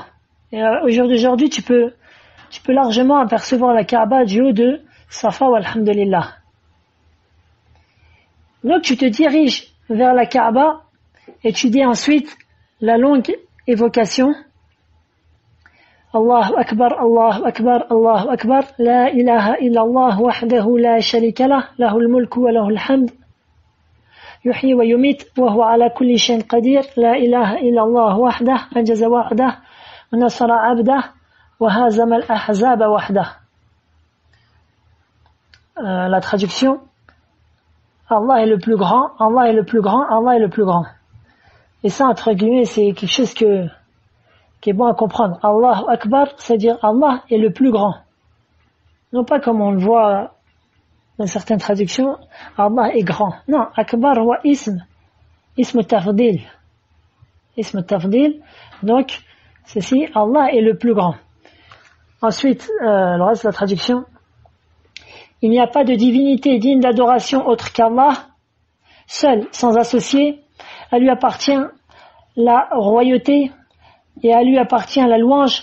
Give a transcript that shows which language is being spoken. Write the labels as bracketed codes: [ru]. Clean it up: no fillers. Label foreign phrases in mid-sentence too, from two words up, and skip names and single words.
[fr] Et aujourd'hui, tu peux largement apercevoir la Kaaba du haut de Safa, walhamdulillah. Donc, tu te diriges vers la Kaaba et tu dis ensuite la longue évocation [ar] الله أكبر، الله أكبر، الله أكبر، لا إله إلا الله وحده لا شريك له، له الملك وله الحمد، يحيي ويميت، وهو على كل شيء قدير، لا إله إلا الله وحده، أنجز وحده، ونصر عبده، وهزم الأحزاب وحده. [fr] La traduction Allah est le plus grand, Allah est le plus grand, Allah est le plus grand. Et ça, entre guillemets, c'est quelque chose qui est bon à comprendre. [ar] الله أكبر, [fr] c'est-à-dire Allah est le plus grand. Non pas comme on le voit dans certaines traductions, Allah est grand. Non, [ar] أكبر و اسم تفضيل. اسم تفضيل. [fr] Donc, ceci, Allah est le plus grand. Ensuite, le reste de la traduction. Il n'y a pas de divinité digne d'adoration autre qu'Allah, seul, sans associé. À lui appartient la royauté et à lui appartient la louange.